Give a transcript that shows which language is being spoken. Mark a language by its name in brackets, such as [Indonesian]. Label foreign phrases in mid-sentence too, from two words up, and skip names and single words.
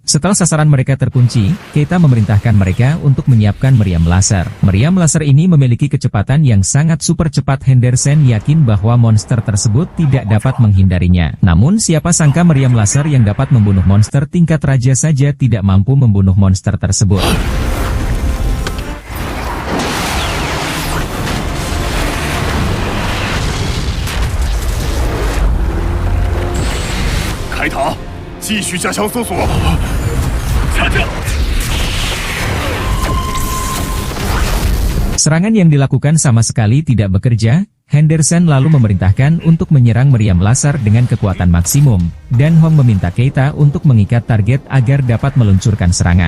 [Indonesian] Setelah sasaran mereka terkunci, Keita memerintahkan mereka untuk menyiapkan meriam laser. Meriam laser ini memiliki kecepatan yang sangat super cepat. Henderson yakin bahwa monster tersebut tidak dapat menghindarinya. Namun siapa sangka meriam laser yang dapat membunuh monster tingkat raja saja tidak mampu membunuh monster tersebut. [Chinese] 开塔，继续加强搜索。下降。 [Indonesian] Serangan yang dilakukan sama sekali tidak bekerja. Henderson lalu memerintahkan untuk menyerang meriam laser dengan kekuatan maksimum, dan Hong meminta Keita untuk mengikat target agar dapat meluncurkan serangan.